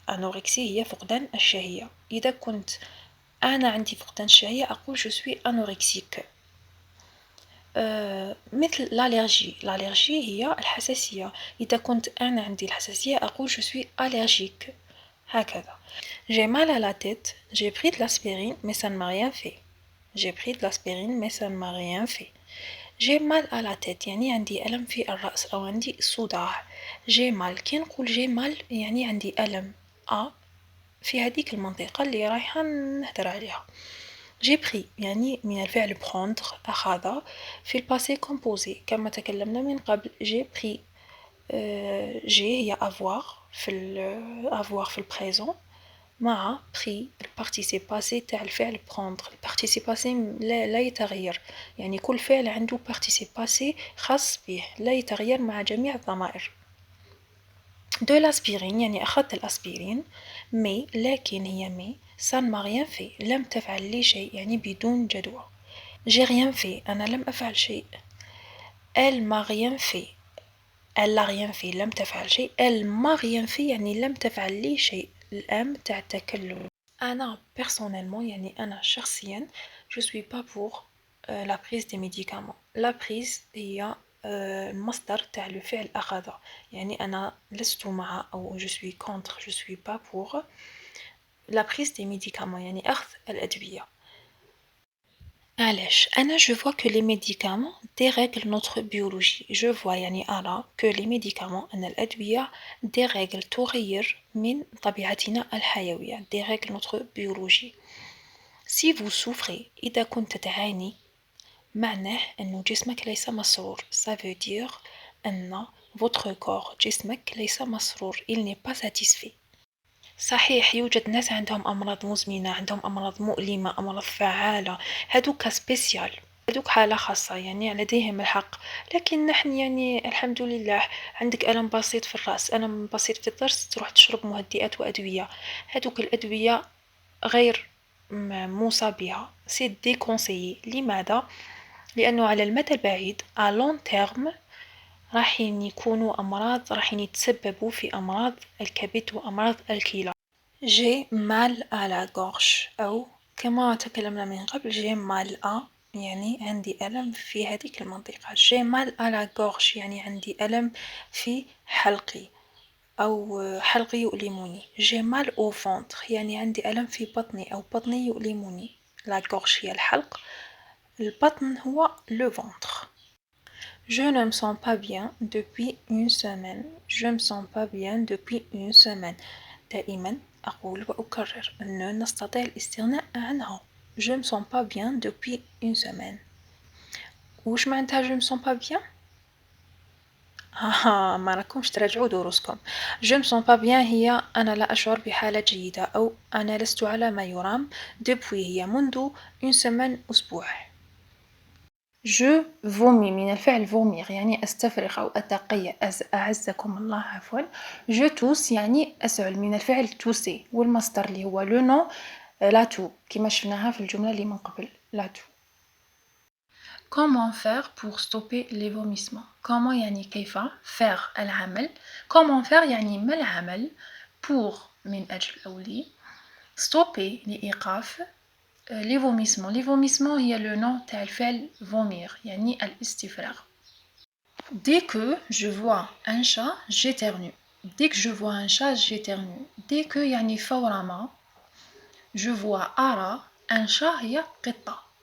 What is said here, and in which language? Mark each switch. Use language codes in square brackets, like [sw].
[ar] أنوركسي هي فقدان الشهية. إذا كنت أنا عندي فقدان الشهية أقول [fr] je suis anorexique. [ar] مثل الالرجي. الالرجي هي الحساسية. إذا كنت أنا عندي الحساسية أقول [fr] je suis allergique. [ar] هكذا. [fr] j'ai mal à la tête. j'ai pris de l'aspirine mais ça ne m'a rien fait. j'ai pris de l'aspirine mais ça ne m'a rien fait. j'ai mal à la tête [ar] يعني عندي ألم في الرأس أو عندي صداع. [fr] j'ai mal [ar] كي نقول [fr] j'ai mal [ar] يعني عندي ألم في هذيك المنطقة اللي رايحة نهدر عليها. j'ai pris يعني من الفعل prendre أخذ في الباسي كومبوزي كما تكلمنا من قبل. [fr] j'ai pris j'ai [ar] هي avoir avoir في البريزون مع pris البارتيسيب باسي تاع الفعل prendre. البارتيسيب باسي لا يتغير يعني كل فعل عنده بارتيسيب باسي خاص به لا يتغير مع جميع الضمائر. [fr] de l'aspirine [ar] يعني أخذت الأسبرين مي لكن هي مي [fr] ça ne m'a rien fait [ar] لم تفعل لي شيء يعني بدون جدوى. [fr] j'ai rien fait [ar] أنا لم أفعل شيء. [fr] elle m'a rien fait elle n'a rien fait [ar] لم تفعل شيء. [fr] elle m'a rien fait [ar] يعني لم تفعل لي شيء. الأم تاع التكلم. أنا [fr] personnellement [ar] يعني أنا شخصيا [fr] je suis pas pour la prise des médicaments. la prise [ar] هي المصدر تاع الفعل أخذ يعني أنا لست مع أو [fr] je suis contre je suis pas pour la prise des médicaments [ar] يعني أخذ الأدوية. علاش أنا [fr] je vois que les médicaments dérèglent notre biologie. je vois [ar] يعني أرى [fr] que les médicaments [ar] أن الأدوية [fr] dérèglent [ar] تغير من طبيعتنا الحيوية. [fr] dérèglent notre biologie. si vous souffrez [ar] إذا كنت تعاني معناه أنه جسمك ليس مسرور. [fr] ça veut dire [ar] أن [fr] votre corps [ar] جسمك ليس مسرور. [fr] il n'est pas satisfait. [ar] صحيح يوجد ناس عندهم أمراض مزمنة، عندهم أمراض مؤلمة، أمراض فعالة، هادوك سبيسيال، هادوك حالة خاصة يعني لديهم الحق. لكن نحن يعني الحمد لله عندك ألم بسيط في الرأس، ألم بسيط في الضرس تروح تشرب مهدئات وأدوية. هادوك الأدوية غير موصى بها. سي ديكونسيي. لماذا؟ لأنه على المدى البعيد [fr] à long terme [ar] راحين يكونوا أمراض راحين يتسببوا في أمراض الكبد وأمراض الكلى. [fr] j'ai mal à la gorge [ar] أو كما تكلمنا من قبل [fr] j'ai mal à [ar] يعني عندي ألم في هذيك المنطقة. [fr] j'ai mal à la gorge [ar] يعني عندي ألم في حلقي أو حلقي يؤلمني. [fr] j'ai mal au ventre [ar] يعني عندي ألم في بطني أو بطني يؤلمني. [fr] la gorge [ar] هي الحلق، البطن هو [fr] le ventre. je ne me sens pas bien depuis une semaine. je me sens pas bien depuis une semaine. [ar] دائما أقول وأكرر أنه نستطيع الاستغناء عنها. [fr] je me sens pas bien depuis une semaine. [ar] وش معناتها [fr] je me sens pas bien؟ [ar] ما راكمش تراجعوا دروسكم. [fr] je me sens pas bien [ar] هي أنا لا أشعر بحالة جيدة أو أنا لست على ما يرام. depuis هي منذ [fr] une semaine [ar] أسبوع. [fr] je vomis [ar] من الفعل vomir يعني أستفرغ أو أتقيأ. أعزكم الله عفوا. [fr] je tousse [ar] يعني أسعل من الفعل tousser والمصدر اللي هو le nom [fr] la toux [ar] كما شفناها في الجملة اللي من قبل la toux. [fr] comment faire pour stopper les vomissements. [ar] comment يعني كيف faire العمل. [fr] comment faire [ar] يعني ما العمل. pour من أجل أو لي. [fr] stopper لإيقاف. les vomissements. les vomissements هي le nom تاع الفعل vomir [ar] يعني الاستفراغ. [fr] dès que je vois un chat j'éternue. dès que je vois un chat j'éternue. dès que [ar] يعني فورما [fr] je vois [ar] أرى [fr] un chat [ar] هي قطة.